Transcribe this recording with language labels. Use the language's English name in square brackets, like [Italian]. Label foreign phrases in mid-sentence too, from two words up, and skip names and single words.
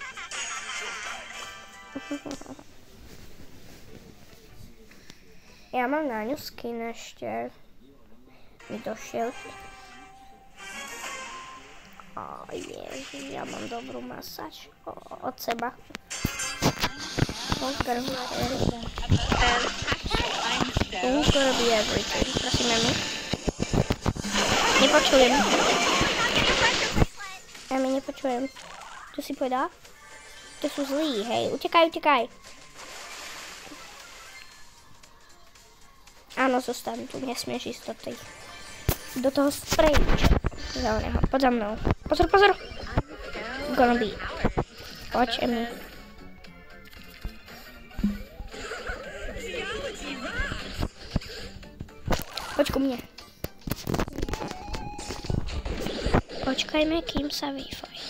[Slovak] Ja mám na ňu skin ešte. Mi došiel. Ježiš, ja mám dobrú masáž od seba. [English] Don't be everything. [Slovak] Prosím, Emi. Nepočujem. Emi, nepočujem. Čo si povedala? To sú zlí, hej. Utekaj. Áno, zostaň tu. Nesmieš ísť do toho spreju. Zeleného. Poď za mnou. Pozor. [English] Gonna be. [Slovak] Poď, Emi. Poď ku mne. Počkajme, kým sa Wi-Fi.